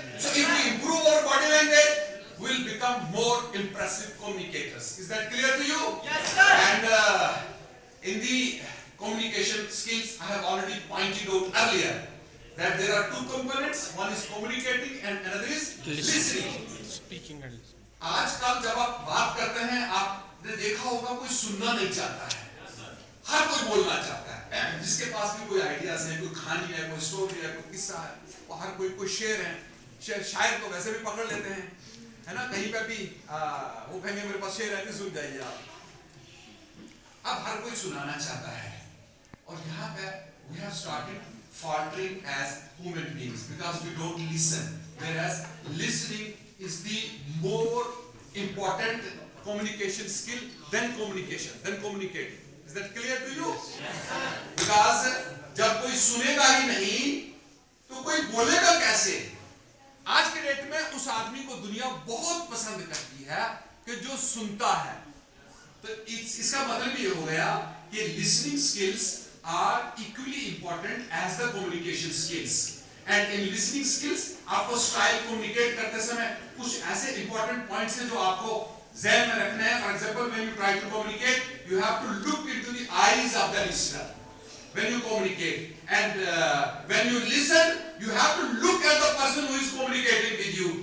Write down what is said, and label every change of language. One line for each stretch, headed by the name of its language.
English: So if we improve our body language, we will become more impressive communicators. Is that clear to you? Yes, sir. And in the communication skills, I have already pointed out earlier that there are two components. One is communicating and another is listening. Speaking and listening.
Hindi: आजकल जब आप बात करते हैं, आपने देखा होगा कोई सुनना नहीं चाहता है, हर कोई बोलना चाहता है. जिसके पास भी कोई आइडियाज है, कोई कहानी है, कोई स्टोरी है, कोई किस्सा है, और हर कोई शेर है. शायद तो वैसे भी पकड़ लेते हैं, है ना? कहीं पे भी वो कहेंगे मेरे पास शेर है, सुन जाइए आप. अब हर कोई सुनाना चाहता है, और यहाँ पे
English: we have started faltering as human beings because we don't listen, whereas listening is the more important communication skill than communicating. Is that clear to you? Yes, sir. Because
Hindi: जब कोई सुनेगा ही नहीं तो कोई बोलेगा कैसे? आज के डेट में उस आदमी को दुनिया बहुत पसंद करती है कि जो सुनता है. तो इसका मतलब ये हो गया कि
English: listening skills are equally important as the communication skills. And in listening skills,
Hindi: आपको स्टाइल कम्युनिकेट करते समय कुछ ऐसे
English: important points
Hindi: हैं जो आपको ज़हन में रखने हैं.
English: For example, when you try to communicate, you have to look into the eyes of the listener when you communicate, and when you listen, you have to look at the person who is communicating with you.